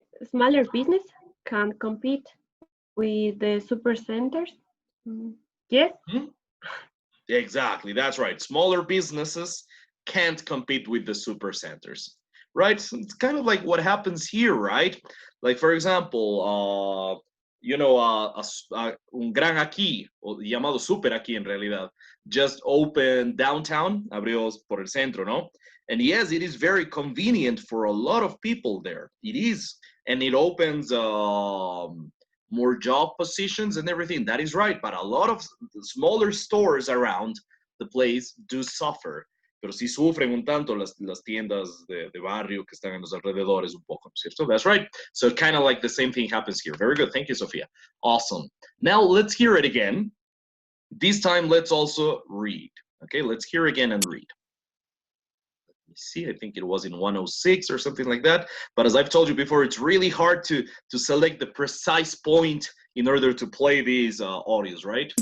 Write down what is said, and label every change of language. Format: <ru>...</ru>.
<en>Smaller business can compete with the super centers. Yes. Exactly, that's right. Smaller businesses can't compete with the super centers, right? So it's kind of like what happens here, right? Like, for example,</en> <es>un gran aquí, o llamado super aquí en realidad,</es> <en>just opened downtown,</en> <es>abrió por el centro, ¿no?</es> <en>And yes, it is very convenient for a lot of people there. It is. And it opens more job positions and everything. That is right. But a lot of smaller stores around the place do suffer.</en> <es>Pero sí sufren un tanto las tiendas de barrio que están en los alrededores un poco, ¿cierto?</es> <en>That's right. So kind of like the same thing happens here. Very good. Thank you, Sophia. Awesome. Now let's hear it again. This time, let's also read. Okay, let's hear again and read. Let me see, I think it was in 106 or something like that. But as I've told you before, it's really hard to select the precise point in order to play these audios, right?</en>